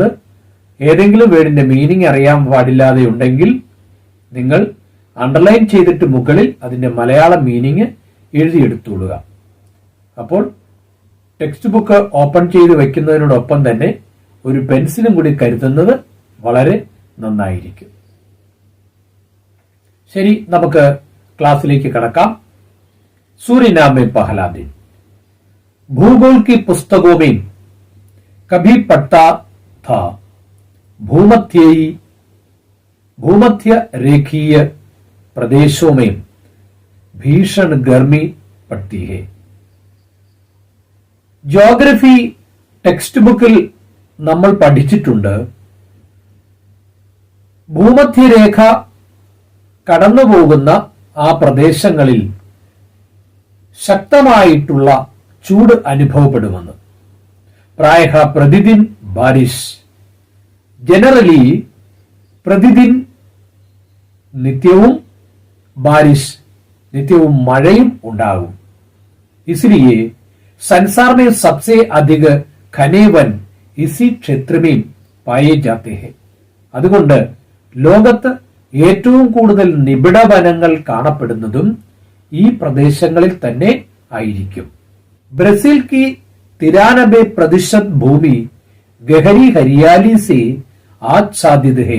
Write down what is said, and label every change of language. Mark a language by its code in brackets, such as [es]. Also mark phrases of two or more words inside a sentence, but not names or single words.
[ml] ഏതെങ്കിലും [en] word's meaning [ml] അറിയാൻ പാടില്ലാതെ ഉണ്ടെങ്കിൽ നിങ്ങൾ അണ്ടർലൈൻ ചെയ്തിട്ട് മുകളിൽ അതിന്റെ മലയാളം മീനിങ് എഴുതിയെടുത്തുകൊള്ളുക. അപ്പോൾ [en] textbook open [ml] ചെയ്ത് വെക്കുന്നതിനോടൊപ്പം തന്നെ ഒരു പെൻസിലും കൂടി കരുതുന്നത് വളരെ നന്നായിരിക്കും. ശരി, നമുക്ക് ക്ലാസ്സിലേക്ക് കടക്കാം. [hi] सूरीनाम में पहला दिन. भूगोल की पुस्तकों में कभी पढ़ता था भूमध्य रेखीय प्रदेशों में भीषण गर्मी पड़ती है. [ml] ज्योग्रफी [en] textbook [ml] നമ്മൾ പഠിച്ചിട്ടുണ്ട്. ഭൂമധ്യരേഖ കടന്നുപോകുന്ന ആ പ്രദേശങ്ങളിൽ ശക്തമായിട്ടുള്ള ചൂട് അനുഭവപ്പെടുമെന്ന്. [hi] प्रायः प्रतिदिन बारिश, [ml] ജനറലി പ്രതിദിൻ നിത്യവും, ബാരിഷ് നിത്യവും മഴയും ഉണ്ടാകും. [hi] इसलिए संसार में सबसे अधिक घने वन इसी क्षेत्र में पाए जाते हैं. [ml] അതുകൊണ്ട് ലോകത്ത് ഏറ്റവും കൂടുതൽ നിബിഡ വനങ്ങൾ കാണപ്പെടുന്നതും ഈ പ്രദേശങ്ങളിൽ തന്നെ ആയിരിക്കും. [hi] ब्राज़ील की 93% भूमि गहरी हरियाली से आच्छादित है.